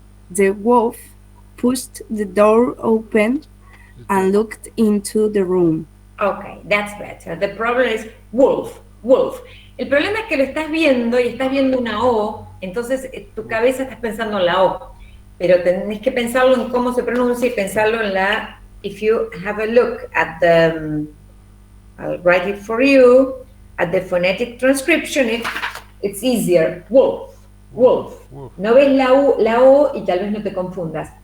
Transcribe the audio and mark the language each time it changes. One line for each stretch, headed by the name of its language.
English: The wolf pushed the door open and looked into the room. Okay, that's better. The problem is wolf.
Spanish: El problema es que lo estás viendo y estás viendo una O, entonces tu cabeza estás pensando en la O, pero tenés que pensarlo en cómo se pronuncia y pensarlo en la...
English: If you have a look at the... I'll write it for you. At the phonetic transcription, it's easier. Wolf.
Spanish: No ves la O y tal vez no te confundas.